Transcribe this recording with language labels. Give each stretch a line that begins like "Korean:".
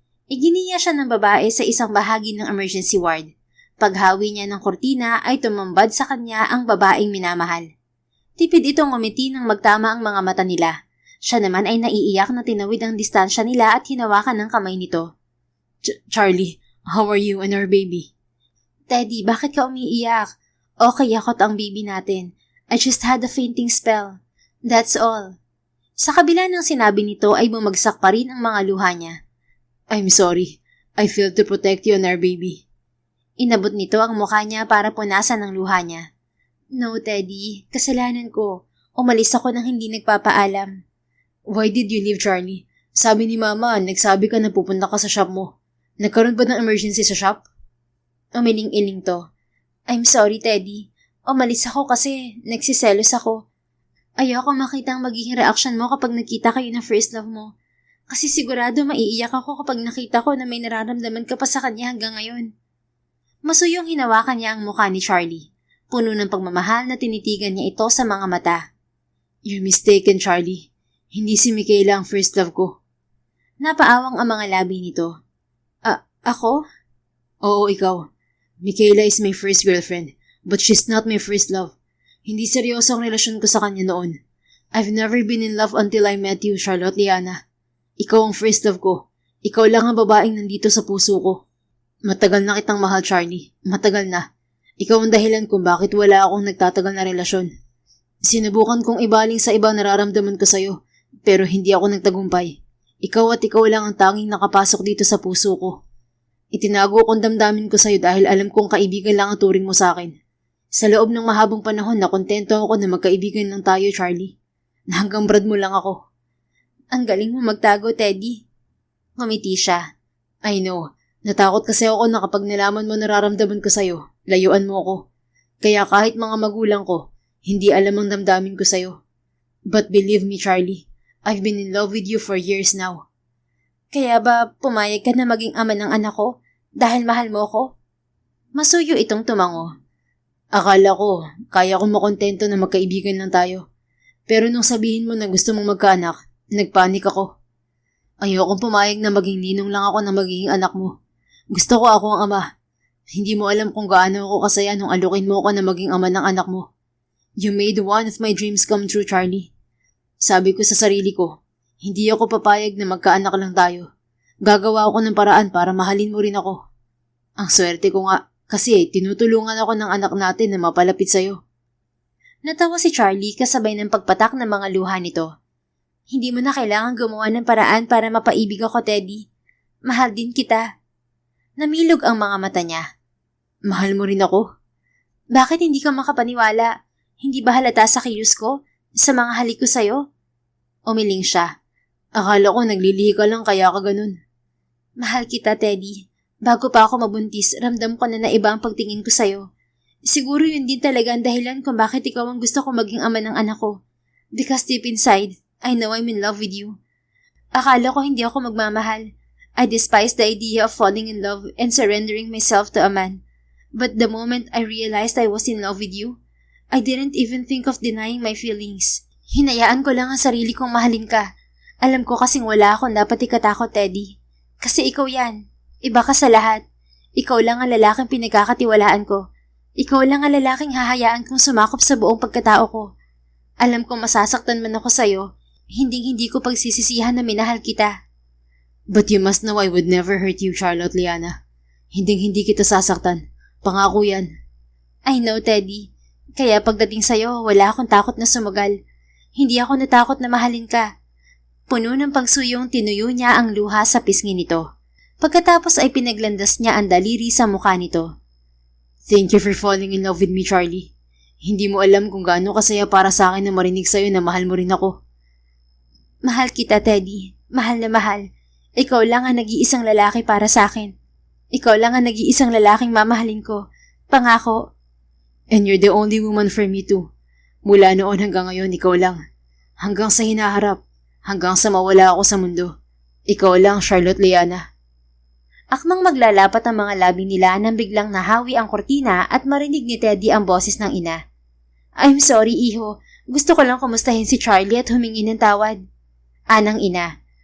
Filipino: Iginiya siya ng babae sa isang bahagi ng emergency ward. Paghawi niya ng kortina ay tumambad sa kanya ang babaeng minamahal. Tipid itong umiti nang magtama ang mga mata nila. Siya naman ay naiiyak na tinawid ang distansya nila at hinawakan ng kamay nito.
English: Charlie, how are you and our baby? Teddy,
Filipino: bakit ka umiiyak? Okay ako at ang baby natin.
English: I just had a fainting spell. That's all.
Filipino: Sa kabila ng sinabi nito ay bumagsak pa rin ang mga luha niya.
English: I'm sorry. I failed to protect you and our baby.
Filipino: Inabot nito ang mukha niya para punasan ang luha niya. No, Teddy. Kasalanan ko. Umalis ako nang hindi nagpapaalam.
English: Why did you leave, Charlie?
Filipino: Sabi ni Mama, nagsabi ka na pupunta ka sa shop mo. Nagkaroon ba ng emergency sa shop? Umiling-iling to.
English: I'm sorry, Teddy.
Filipino: Umalis ako kasi nagsiselos ako. Ayoko makita ang magiging reaction mo kapag nakita kayo ng first love mo. Kasi sigurado maiiyak ako kapag nakita ko na may nararamdaman ka pa sa kanya hanggang ngayon. Masuyong hinawakan niya ang mukha ni Charlie. Puno ng pagmamahal na tinitigan niya ito sa mga mata.
English: You're mistaken, Charlie.
Filipino: Hindi si Michaela ang first love ko. Napaawang ang mga labi nito. Ako? Oo, ikaw.
English: Michaela is my first girlfriend, but she's not my first love.
Filipino: Hindi seryoso ang relasyon ko sa kanya noon.
English: I've never been in love until I met you, Charlotte Liana.
Filipino: Ikaw ang first love ko. Ikaw lang ang babaeng nandito sa puso ko. Matagal na kitang mahal, Charlie. Matagal na. Ikaw ang dahilan kung bakit wala akong nagtatagal na relasyon. Sinubukan kong ibaling sa iba nararamdaman ko sa'yo, pero hindi ako nagtagumpay. Ikaw at ikaw lang ang tanging nakapasok dito sa puso ko. Itinago kong damdamin ko sa'yo dahil alam kong kaibigan lang ang turing mo sa akin. Sa loob ng mahabang panahon na kontento ako na magkaibigan lang tayo, Charlie. Na hanggang brad mo lang ako. Ang galing mo magtago, Teddy. Ngumiti siya.
English: I know.
Filipino: Natakot kasi ako na kapag nalaman mo nararamdaman ko sa'yo, layuan mo ako. Kaya kahit mga magulang ko, hindi alam ang damdamin ko sa'yo.
English: But believe me, Charlie, I've been in love with you for years now.
Filipino: Kaya ba pumayag ka na maging ama ng anak ko dahil mahal mo ko? Masuyo itong tumango. Akala ko, kaya kong makontento na magkaibigan lang tayo. Pero nung sabihin mo na gusto mong magkaanak, nagpanik ako. Ayokong pumayag na maging ninong lang ako na magiging anak mo. Gusto ko ako ang ama. Hindi mo alam kung gaano ako kasaya nung alukin mo ako na maging ama ng anak mo.
English: You made one of my dreams come true, Charlie.
Filipino: Sabi ko sa sarili ko, hindi ako papayag na magkaanak lang tayo. Gagawa ako ng paraan para mahalin mo rin ako. Ang swerte ko nga, kasi tinutulungan ako ng anak natin na mapalapit sa'yo. Natawa si Charlie kasabay ng pagpatak ng mga luha nito. Hindi mo na kailangan gumawa ng paraan para mapaibig ako, Teddy. Mahal din kita. Namilog ang mga mata niya. Mahal mo rin ako? Bakit hindi ka makapaniwala? Hindi ba halata sa kilos ko? Sa mga halik ko sa'yo? Umiling siya. Akala ko naglilihi ka lang kaya ka ganun. Mahal kita, Teddy. Bago pa ako mabuntis, ramdam ko na iba ang pagtingin ko sa'yo. Siguro yun din talaga ang dahilan kung bakit ikaw ang gusto ko maging ama ng anak ko.
English: Because deep inside, I know I'm in love with you.
Filipino: Akala ko hindi ako magmamahal.
English: I despise the idea of falling in love and surrendering myself to a man. But the moment I realized I was in love with you, I didn't even think of denying my feelings.
Filipino: Hinayaan ko lang ang sarili kong mahalin ka. Alam ko kasing wala akong dapat ikatakot, Teddy. Kasi ikaw yan. Iba ka sa lahat. Ikaw lang ang lalaking pinagkakatiwalaan ko. Ikaw lang ang lalaking hahayaan kong sumakop sa buong pagkatao ko. Alam kong masasaktan man ako sa'yo, hindi ko pagsisisihan na minahal kita.
English: But you must know I would never hurt you, Charlotte Liana.
Filipino: Hindi kita sasaktan. Pangako yan.
English: I know, Teddy.
Filipino: Kaya pagdating sa'yo, wala akong takot na sumugal. Hindi ako natakot na mahalin ka. Puno ng pagsuyong tinuyo niya ang luha sa pisngi nito. Pagkatapos ay pinaglandas niya ang daliri sa mukha nito.
English: Thank you for falling in love with me, Charlie.
Filipino: Hindi mo alam kung gaano kasaya para sa akin na marinig sa'yo na mahal mo rin ako. Mahal kita, Teddy. Mahal na mahal. Ikaw lang ang nag-iisang lalaki para sa akin. Ikaw lang ang nag-iisang lalaking mamahalin ko. Pangako.
English: And you're the only woman for me too.
Filipino: Mula noon hanggang ngayon, ikaw lang. Hanggang sa hinaharap. Hanggang sa mawala ako sa mundo. Ikaw lang, Charlotte Liana. Akmang maglalapat ang mga labi nila nang biglang nahawi ang kortina at marinig ni Teddy ang boses ng ina.
English: I'm sorry,
Filipino: iho. Gusto ko lang kumustahin si Charlie at humingi ng tawad. Anang ina.